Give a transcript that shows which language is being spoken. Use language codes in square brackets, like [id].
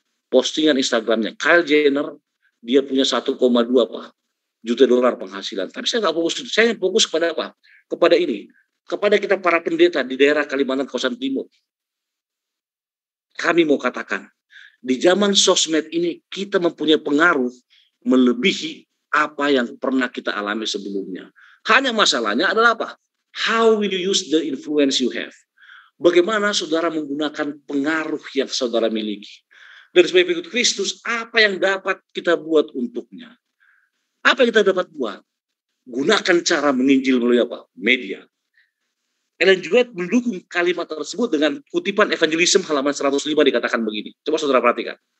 [id] Postingan Instagramnya. Kylie Jenner, dia punya 1,2 juta dolar penghasilan. Tapi saya nggak fokus. Saya fokus kepada apa? Kepada ini. Kepada kita para pendeta di daerah Kalimantan Kawasan Timur. Kami mau katakan, di zaman sosmed ini kita mempunyai pengaruh melebihi apa yang pernah kita alami sebelumnya. Hanya masalahnya adalah apa? [en] How will you use the influence you have? [id] Bagaimana saudara menggunakan pengaruh yang saudara miliki? Dari sebagai pengikut Kristus, apa yang dapat kita buat untuknya? Apa yang kita dapat buat? Gunakan cara menginjil melalui apa? Media. Ellen G. White mendukung kalimat tersebut dengan kutipan evangelism halaman 105 dikatakan begini. Coba saudara perhatikan.